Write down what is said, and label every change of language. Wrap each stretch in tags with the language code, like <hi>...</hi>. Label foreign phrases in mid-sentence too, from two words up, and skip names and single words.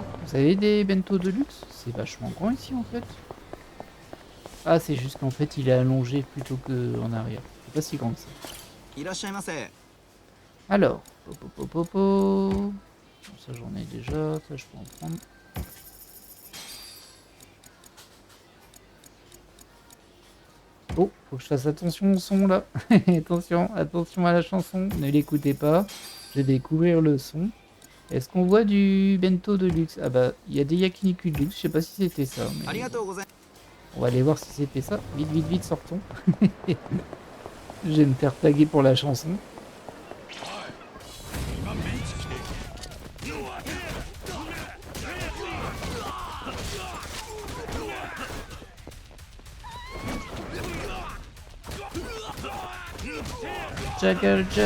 <fr>Vous avez des bento de luxe? C'est vachement grand ici en fait. Ah, c'est juste qu'en fait il est allongé plutôt qu'en arrière. C'est pas si grand que ça.</fr> <ja>いらっしゃいませ。</ja> <fr>Alors, popo. Ça j'en ai déjà, ça je peux en prendre. Oh, faut que je fasse attention au son là. attention à la chanson, ne l'écoutez pas. Je vais découvrir le son. Est-ce qu'on voit du bento de luxe? Ah bah, il y a des yakiniku de luxe, je sais pas si c'était ça,</fr> <ja>あ</ja> <fr>mais</fr> <ja>りがとうござい</ja> <fr>on va aller voir si c'était ça. Vite, sortons. Je vais me faire taguer pour la chanson. Jaggle.</fr>